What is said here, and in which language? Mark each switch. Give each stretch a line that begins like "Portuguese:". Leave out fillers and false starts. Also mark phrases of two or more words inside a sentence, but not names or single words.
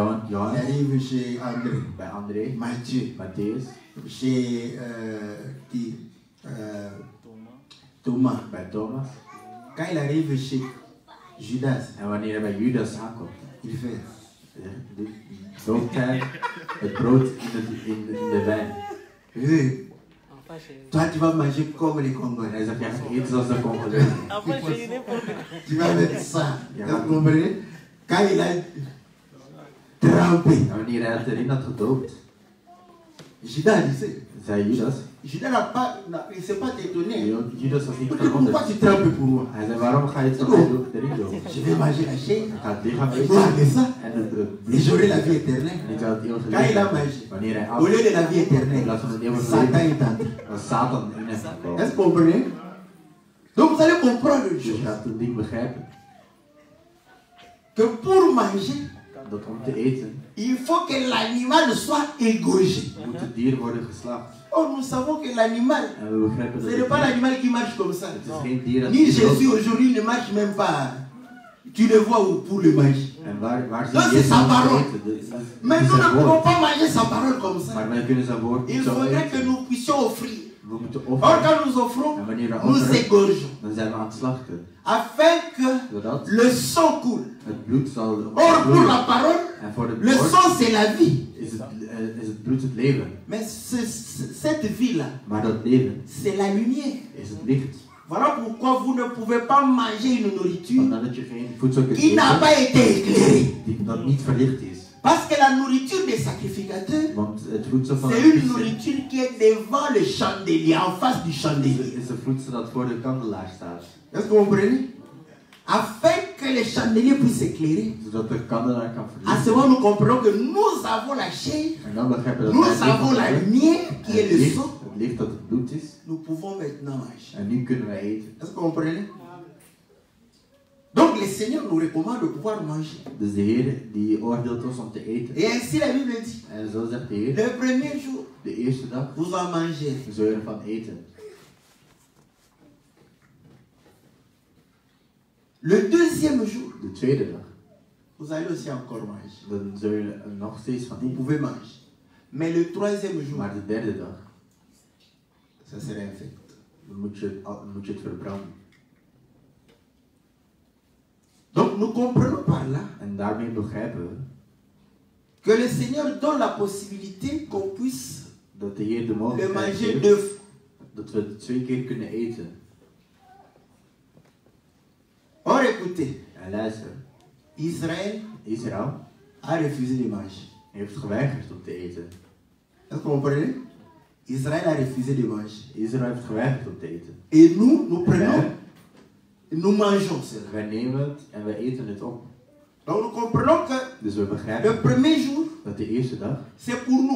French: Il
Dutch: Johannes,
French: arrive chez André.
Dutch: bij André,
French: Matthieu.
Dutch: Matthäus,
French: Chez qui Thomas.
Dutch: bij Thomas.
French: Quand il arrive chez Judas,
Dutch: En wanneer hij bij Judas aankomt,
French: il fait.
Dutch: doopt hij het brood in de wijn.
French: Hey, toi, tu vas manger comme les
Dutch: En
French: Congolais.
Dutch: hij zegt, ja, eet zoals de Congolezen.
French: Tu vas mettre ça. Vous comprenez? Quand il a trempé,
Dutch: En wanneer hij het erin had gedoopt,
French: Judas disait.
Dutch: zei Judas,
French: Judas il ne s'est pas étonné.
Dutch: Judas was niet
French: Pourquoi
Dutch: verwonderd.
French: tu trempes pour moi?
Dutch: Hij zei, waarom ga je het zo erin doen?
French: Je vais manger la chair,
Dutch: Ik ga het lichaam
French: et
Dutch: eten
French: boire de ça,
Dutch: en het
French: et
Dutch: bloed.
French: j'aurai la vie éternelle.
Dutch: En ik zal het eeuwige
French: Quand il a
Dutch: leven.
French: mangé,
Dutch: Wanneer hij
French: au lieu de la vie
Dutch: in
French: éternelle,
Dutch: plaats van het eeuwige
French: Satan
Dutch: leven,
French: est entré.
Dutch: was Satan in hem gekomen.
French: Est-ce que vous comprenez? Donc vous allez comprendre une
Dutch: Dus je
French: chose,
Dutch: gaat het ding begrijpen.
French: que pour manger,
Dutch: Dat om te eten,
French: il faut que l'animal soit égorgé.
Dutch: moet het dier worden geslacht.
French: Or nous savons que l'animal,
Dutch: En we begrijpen dat
French: ce n'est pas
Dutch: het
French: l'animal qui marche comme ça.
Dutch: is geen dier dat
French: Ni
Dutch: niet
French: Jésus
Dutch: loopt.
French: aujourd'hui ne marche même pas. Tu le vois pour le manger.
Dutch: En waar zie Dat je is Jezus zijn om te
French: parole.
Dutch: eten?
French: Mais
Dutch: Dit
French: nous
Dutch: is
French: ne
Dutch: zijn
French: pouvons
Dutch: woord.
French: pas manger sa parole comme ça.
Dutch: Maar wij kunnen zijn woord
French: Il
Dutch: niet zo
French: faudrait que
Dutch: eten.
French: nous puissions offrir.
Dutch: We moeten
French: Or
Dutch: offeren.
French: quand nous offrons,
Dutch: En wanneer we
French: nous
Dutch: offeren,
French: égorgeons.
Dutch: dan zijn we aan het slachten.
French: Afin que
Dutch: Zodat
French: le sang coule.
Dutch: het bloed zal
French: Or pour
Dutch: vloeien.
French: la parole,
Dutch: En voor het
French: le
Dutch: woord
French: sang c'est la vie.
Dutch: is het bloed het leven.
French: Mais cette vie-là,
Dutch: Maar dat leven
French: c'est la lumière.
Dutch: is het licht.
French: Voilà pourquoi vous ne pouvez pas manger une nourriture
Dutch: Omdat je geen voedsel kunt
French: qui n'a
Dutch: eten
French: pas été éclairée.
Dutch: dat niet verlicht is.
French: Parce que la nourriture des sacrificateurs,
Dutch: Want het voedsel van
French: c'est
Dutch: de
French: une
Dutch: priester
French: nourriture qui est devant le chandelier, en face du chandelier.
Dutch: is een voedsel dat voor de kandelaar staat.
French: Est-ce que vous comprenez? Afin que le chandelier puisse éclairer.
Dutch: Zodat de kandelaar kan
French: À ce
Dutch: verlichten.
French: moment, nous comprenons que nous avons la chair,
Dutch: En dan begrijpen we dat
French: nous
Dutch: wij het
French: avons la
Dutch: licht hebben.
French: lumière qui est
Dutch: En
French: le sang.
Dutch: het licht dat het bloed is.
French: Nous pouvons maintenant manger.
Dutch: En nu kunnen wij eten.
French: Est-ce que vous comprenez? Donc le Seigneur nous recommande de pouvoir manger.
Dutch: Dus de Heer die oordeelt ons om te eten.
French: Et ainsi la Bible dit,
Dutch: En zo zegt de Heer,
French: le premier jour,
Dutch: de eerste dag
French: vous en mangez.
Dutch: zul je ervan eten.
French: Le deuxième jour,
Dutch: De tweede dag,
French: vous allez aussi encore manger.
Dutch: dan zul je er nog steeds van
French: Vous
Dutch: eten.
French: pouvez manger. Mais le troisième jour,
Dutch: Maar de derde dag,
French: ça sera infect.
Dutch: dan moet je het verbranden.
French: Donc nous comprenons par là
Dutch: En daarmee begrijpen we
French: que le Seigneur donne la possibilité qu'on puisse
Dutch: dat de Heer de
French: le
Dutch: mogelijkheid
French: manger
Dutch: geeft
French: deux fois.
Dutch: dat we het 2 keer kunnen eten.
French: Or écoutez,
Dutch: En luister,
French: Israël
Dutch: Israël
French: a refusé de manger.
Dutch: heeft geweigerd om te eten.
French: Est-ce que vous comprenez? Israël a refusé de manger.
Dutch: Israël heeft geweigerd om te eten.
French: Et nous prenons,
Dutch: En
French: nous mangeons cela.
Dutch: wij nemen het en wij eten het op.
French: Donc nous comprenons que
Dutch: Dus we
French: le
Dutch: begrijpen
French: premier jour,
Dutch: dat de eerste dag,
French: c'est pour nous,